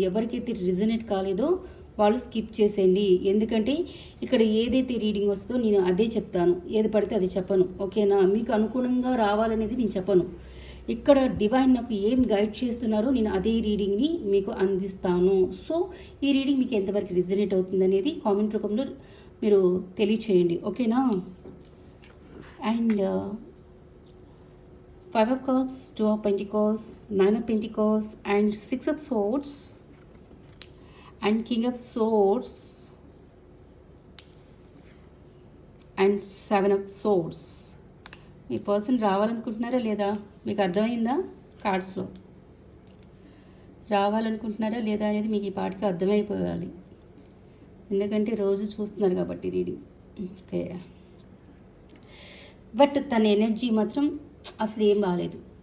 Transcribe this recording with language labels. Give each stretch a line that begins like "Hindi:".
Telugu: ఎవరికైతే రిజనేట్ కాలేదో వాళ్ళు స్కిప్ చేసేయండి. ఎందుకంటే ఇక్కడ ఏదైతే రీడింగ్ వస్తుందో నేను అదే చెప్తాను, ఏది పడితే అది చెప్పను. ఓకేనా? మీకు అనుగుణంగా రావాలనేది నేను చెప్పను. ఇక్కడ డివైన్ నాకు ఏం గైడ్ చేస్తున్నారో నేను అదే రీడింగ్ని మీకు అందిస్తాను. సో ఈ రీడింగ్ మీకు ఎంతవరకు రిజనేట్ అవుతుంది అనేది కామెంట్ రూపంలో మీరు తెలియచేయండి. ఓకేనా?
English: And 5 of cups, 2 of pentacles, 9 of pentacles and 6 of swords and king of swords and 7 of swords.
Telugu: మీ person రావాలనుకుంటున్నారా లేదా? మీకు అర్థమైందా? కార్డ్స్లో రావాలనుకుంటున్నారా లేదా అనేది మీకు ఈ పాటికి అర్థమైపోవాలి. ఎందుకంటే రోజు చూస్తున్నారు కాబట్టి రీడింగ్. ఓకే, బట్ తన ఎనర్జీ మాత్రం అసలు ఏం బాగాలేదు.